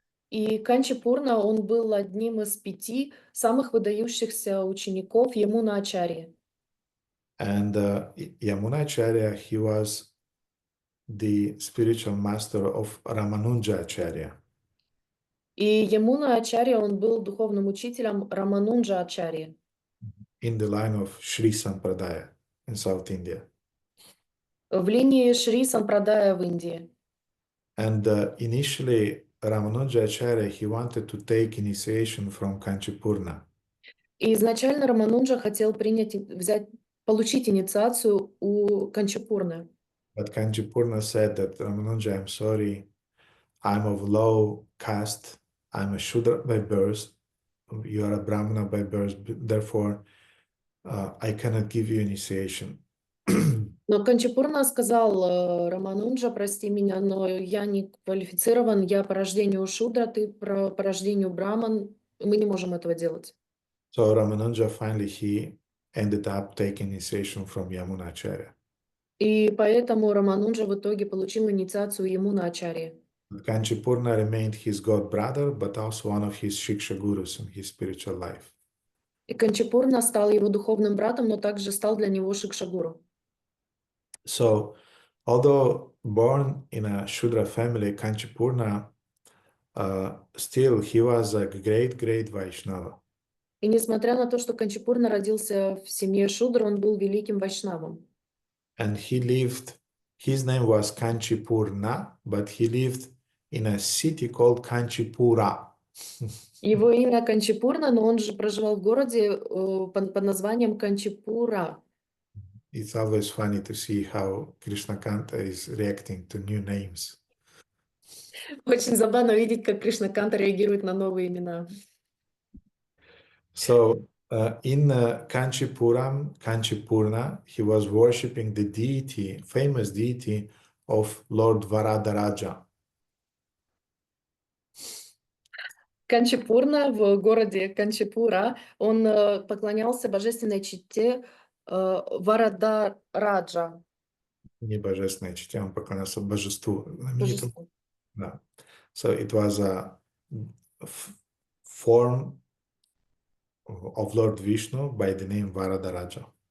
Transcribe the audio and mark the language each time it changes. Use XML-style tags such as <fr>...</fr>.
<ru>И Канчипурна, он был одним из 5 самых выдающихся учеников Ямуна Ачарьи.</ru> <en>And Yamuna Acharya, he was the spiritual master of Ramanuja Acharya.</en> <ru>И Ямуна Ачарья, он был духовным учителем Раманунджа Ачарьи.</ru> <en>In the line of Sri Sampradaya in South India.</en> <ru>В линии Шри Сампрадая в Индии.</ru> <en>And initially, Ramanuja Acharya, he wanted to take initiation from Kanchipurna.</en> <ru>И изначально Раманунджа хотел получить инициацию у Канчипурны.</ru> <en>But Kanchipurna said that, Ramanuja, I'm sorry, I'm of low caste, I'm a Shudra by birth, you are a Brahmana by birth, therefore I cannot give you initiation.</en> <ru>Но Канчипурна сказал: Раманунджа, прости меня, но я не квалифицирован, я по рождению Шудра, ты по рождению Браман, мы не можем этого делать.</ru> <en>So Ramanuja finally he ended up taking initiation from Yamuna Acharya.</en> <ru>И поэтому Раманунджа в итоге получил инициацию Ямуна Ачарьи.</ru> <en>Kanchipurna remained his god brother, but also one of his shiksha gurus in his spiritual life.</en> <ru>И Канчипурна стал его духовным братом, но также стал для него шикшагуру.</ru> <en>So, although born in a Shudra family, Kanchipurna, still he was a great Vaishnava.</en> <ru>И несмотря на то, что Канчипурна родился в семье Шудра, он был великим вайшнавом.</ru> <en>And he lived, his name was Kanchipurna, but he lived in a city called Kanchipura.</en> <ru>Его имя Канчипурна, но он же проживал в городе под названием Канчипура.</ru> <en>It's always funny to see how Krishna Kanta is reacting to new names.</en> <ru>Очень забавно видеть, как Кришнаканта реагирует на новые имена.</ru> <en>So, in Kanchipurna, he was worshipping the deity, famous deity of Lord Varadaraja.</en> <ru>Канчипурна, в городе Канчипура, он поклонялся божественной чите Варадараджа. Не божественной чите, он поклонялся божеству. Божеству. Да.</ru> <en>So it was a form of Lord Vishnu by the name Varadaraja.</en>